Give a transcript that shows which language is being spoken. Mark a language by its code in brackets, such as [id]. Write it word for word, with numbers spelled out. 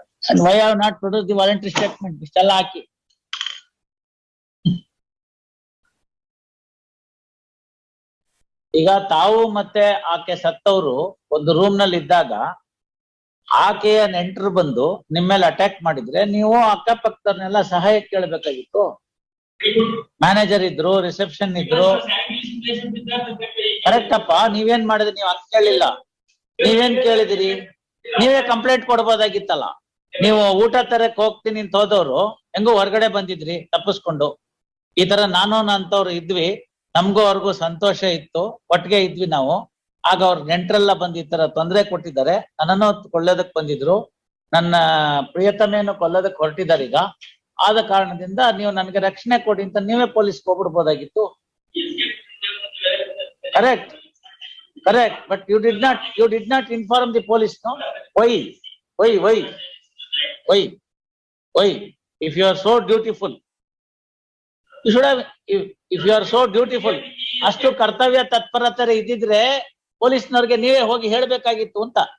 [en] And why have not produce the voluntary statement? [kn] ಇಷ್ಟೆಲ್ಲ ಹಾಕಿ ಈಗ ತಾವು ಮತ್ತೆ ಆಕೆ ಸತ್ತವರು ಒಂದು ರೂಮ್ ನಲ್ಲಿ ಇದ್ದಾಗ ಆಕೆಯ ನೆಂಟರು ಬಂದು ನಿಮ್ಮ ಮೇಲೆ ಅಟ್ಯಾಕ್ ಮಾಡಿದ್ರೆ ನೀವು ಅಕ್ಕಪಕ್ಕದವ್ರನ್ನೆಲ್ಲ ಸಹಾಯ ಕೇಳಬೇಕಾಗಿತ್ತು. [en] Very good. [kn] ಮ್ಯಾನೇಜರ್ ಇದ್ರು, ರಿಸೆಪ್ಷನ್ ಇದ್ರು. [en] Because your salary is in relation with that, that way- [kn] correct ಅಪ್ಪ, ನೀವೇನ್ ಮಾಡಿದ್ರಿ? ನೀವ್ ಅಂತ ಕೇಳಿಲ್ಲ, ನೀವೇನ್ ಕೇಳಿದಿರಿ? ನೀವೇ ಕಂಪ್ಲೇಂಟ್ ಕೊಡ್ಬೋದಾಗಿತ್ತಲ್ಲ. ನೀವು ಊಟ ತರಕ್ ಹೋಗ್ತೀನಿ ಅಂತ ಹೋದವ್ರು ಹೆಂಗೋ ಹೊರಗಡೆ ಬಂದಿದ್ರಿ ತಪ್ಪಿಸ್ಕೊಂಡು. ಈ ತರ ನಾನು ಅಂತವ್ರು ಇದ್ವಿ, ನಮ್ಗೂ ಅವ್ರಿಗೂ ಸಂತೋಷ ಇತ್ತು, ಒಟ್ಟಿಗೆ ಇದ್ವಿ ನಾವು. ಆಗ ಅವ್ರ ನೆಂಟ್ರೆಲ್ಲ ಬಂದು ಈ ತರ ತೊಂದರೆ ಕೊಟ್ಟಿದ್ದಾರೆ, ನನ್ನನ್ನು ಕೊಳ್ಳೋದಕ್ ಬಂದಿದ್ರು, ನನ್ನ ಪ್ರಿಯತಮೆಯನ್ನು ಕೊಲ್ಲೋದಕ್ ಹೊರಟಿದ್ದಾರೆ ಈಗ. ಆದ ಕಾರಣದಿಂದ ನೀವು ನನ್ಗೆ ರಕ್ಷಣೆ ಕೊಡಿ ಅಂತ ನೀವೇ ಪೊಲೀಸ್ಗೆ ಹೋಗ್ಬಿಡ್ಬೋದಾಗಿತ್ತು. [en] Yes, yes. Correct. Correct, but you did not, you did not inform the police, no? Why? Why, why, why? Why? If you are so dutiful, you should have, if, if you are so dutiful, [kn] ಅಷ್ಟು ಕರ್ತವ್ಯ ತತ್ಪರತರ ಇದ್ದಿದ್ರೆ ಪೊಲೀಸ್ನವ್ರಿಗೆ ನೀವೇ ಹೋಗಿ ಹೇಳ್ಬೇಕಾಗಿತ್ತು ಅಂತ.